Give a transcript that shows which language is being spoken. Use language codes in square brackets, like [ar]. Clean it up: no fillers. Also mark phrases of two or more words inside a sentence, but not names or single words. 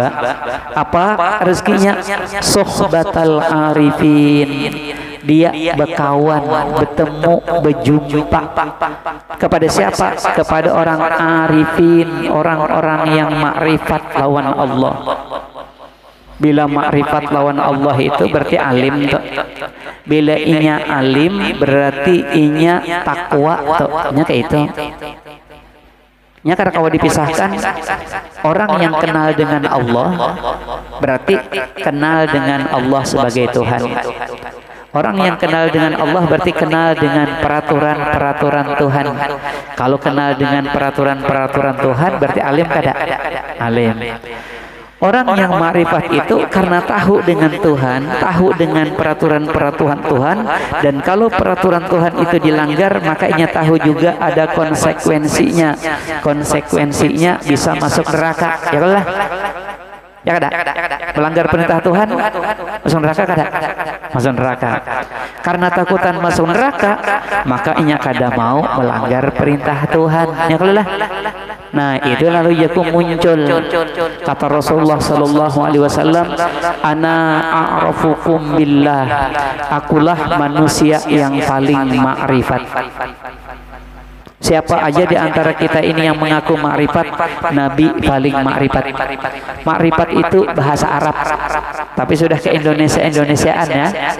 [id] Apa rezekinya? [ar] صحبة العارفين, [id] dia berkawan, bertemu, berjumpa kepada siapa? Kepada orang arifin, orang-orang yang makrifat lawan Allah. Bila makrifat lawan Allah itu berarti alim tuh. [bjn] Bila inya alim berarti inya takwa tuh. Nya kayak itu. [id] Nya karena kalau dipisahkan, orang yang kenal dengan Allah berarti kenal dengan Allah sebagai Tuhan. Orang yang kenal dengan Allah berarti kenal dengan peraturan-peraturan Tuhan. Kalau kenal dengan peraturan-peraturan Tuhan berarti alim kada? Alim. Orang yang makrifat itu karena tahu dengan Tuhan, tahu dengan peraturan-peraturan Tuhan, dan kalau peraturan Tuhan itu dilanggar, maka ia tahu juga ada konsekuensinya. Konsekuensinya bisa masuk neraka. Ya lah. Ya kada? Melanggar perintah Tuhan masuk neraka kada? Masuk neraka. [bjn] Karena takutan masuk neraka, maka inya kada mau melanggar perintah Tuhan. [id] Ya lah. Nah, itu lalu yakum muncul kata Rasulullah [ar] صلى الله عليه وسلم, أنا أعرفكم بالله, [id] akulah manusia yang paling makrifat. Siapa aja di antara kita ini yang mengaku makrifat, Nabi paling makrifat. Makrifat itu bahasa Arab, tapi sudah ke Indonesiaan ya.